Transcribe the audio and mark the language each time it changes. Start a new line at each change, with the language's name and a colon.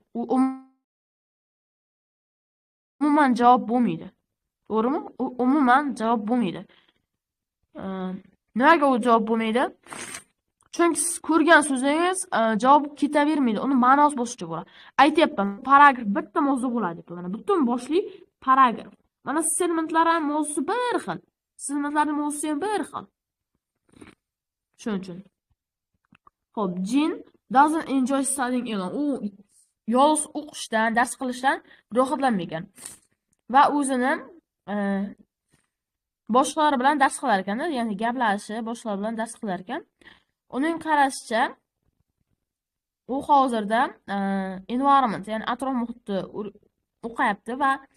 Uzbek: U umuman javob bo'lmaydi. To'g'rimi? U umuman javob bo'lmaydi. Nimaga u javob bo'lmaydi? Chunki siz ko'rgan so'zingiz javob ketavermaydi. Uni ma'nosi boshqa bo'ladi. Aytayapman, paragraf bitta mavzu bo'ladi. Mana butun boshli paragraf. Mana segmentlar ham mavzusi bir xil. Segmentlarning mavzusi ham bir xil. Shuning uchun. Xo'p,
English: Jin doesn't enjoy studying alone.
Uzbek: U yolg'iz o'qishdan, dars qilishdan rohatlanmagan. Va o'zini boshqalar bilan dars qilar ekan, ya'ni gaplashib, boshqalar bilan dars qilar ekan. Uning qarashicha, u hozirda environment, ya'ni atrof muhitni o'qiyapti va